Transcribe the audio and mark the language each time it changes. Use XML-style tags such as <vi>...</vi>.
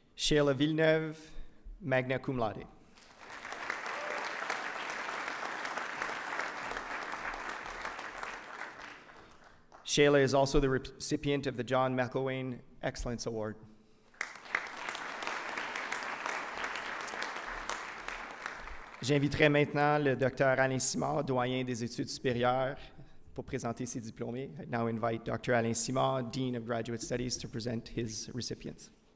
<en>Sheila Villeneuve, magna cum laude. Sheila is also the recipient of the John McElwain Excellence Award.</en> <fr>J'inviterai maintenant le Dr. Alain Simard, doyen des études supérieures, pour présenter ses diplômés.</fr> <en>I now invite Dr. Alain Simard, Dean of Graduate Studies, to present his recipients.</en>